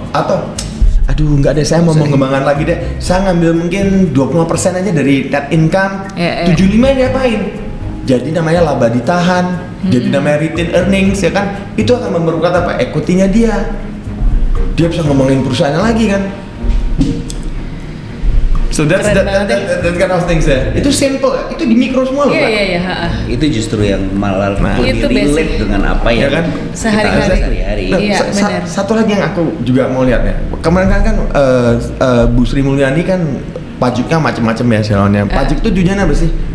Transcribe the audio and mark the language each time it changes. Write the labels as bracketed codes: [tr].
[id] Atau aduh nggak deh, saya mau mengembangkan lagi deh. Saya ngambil mungkin 25% aja dari net income. 75 diapain? Jadi namanya laba ditahan. Jadi namanya retain earnings ya kan? Itu akan memperkuat apa? Equity-nya dia. Dia bisa ngomongin perusahaannya lagi kan? [en] So that's kind of things ya. [id] Itu simple ya. Itu di mikro semua loh. Iya. Itu justru yang malah lebih relate dengan apa ya kan? Sehari-hari. Satu lagi yang aku juga mau lihat ya. Kemarin kan Bu Sri Mulyani kan pajaknya macam-macam ya salonnya. Pajak itu tujuannya apa sih?